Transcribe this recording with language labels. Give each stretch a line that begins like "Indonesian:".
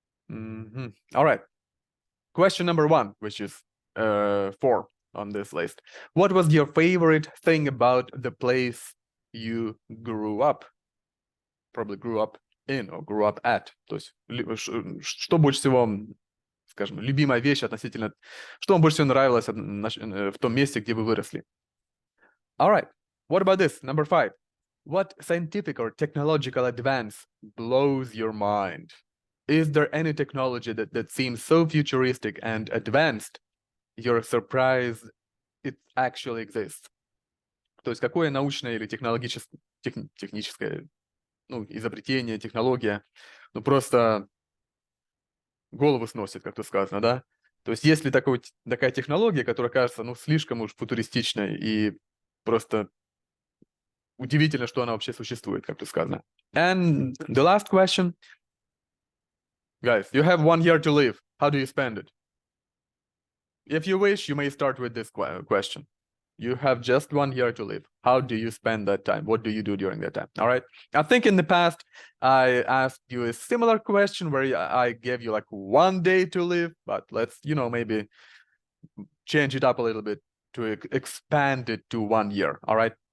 English: All right. Question number 1, which is 4 on this list. What was your favorite thing about the place you grew up? Probably grew up in or grew up at.
Russian: То есть, что больше всего, скажем, любимая вещь относительно... Что вам больше всего нравилось в том месте, где вы выросли?
English: All right. What about this? Number 5. What scientific or technological advance blows your mind? Is there any technology that seems so futuristic and advanced, you're surprised it actually exists?
Russian: То есть какое научное или техническое изобретение, технология, просто голову сносит, как тут сказано, да? То есть есть ли такая технология, которая кажется, слишком уж футуристичной и просто удивительно, что она вообще существует, как тут сказано.
English: And the last question. Guys, you have 1 year to live. How do you spend it? If you wish, you may start with this question. You have just 1 year to live. How do you spend that time? What do you do during that time? All right. I think in the past, I asked you a similar question where I gave you like 1 day to live, but let's, maybe change it up a little bit to expand it to 1 year. All right.